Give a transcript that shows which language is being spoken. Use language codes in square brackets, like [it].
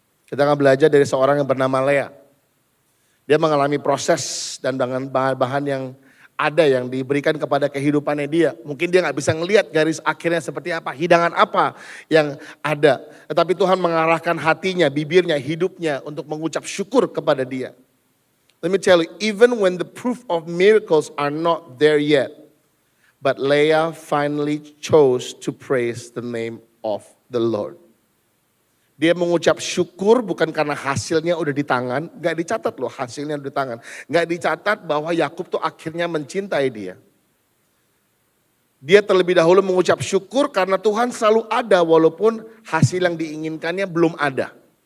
[id] Kita akan belajar dari seorang yang bernama Lea. Dia mengalami proses dan dengan bahan-bahan yang ada yang diberikan kepada kehidupannya dia. Mungkin dia gak bisa ngelihat garis akhirnya seperti apa, hidangan apa yang ada. Tetapi Tuhan mengarahkan hatinya, bibirnya, hidupnya untuk mengucap syukur kepada dia. [en] Let me tell you, even when the proof of miracles are not there yet, but Leah finally chose to praise the name of the Lord. [id] Dia mengucap syukur bukan karena hasilnya udah di tangan. Gak dicatat loh hasilnya udah di tangan. Gak dicatat bahwa Yakub tuh akhirnya mencintai dia. Dia terlebih dahulu mengucap syukur karena Tuhan selalu ada walaupun hasil yang diinginkannya belum ada.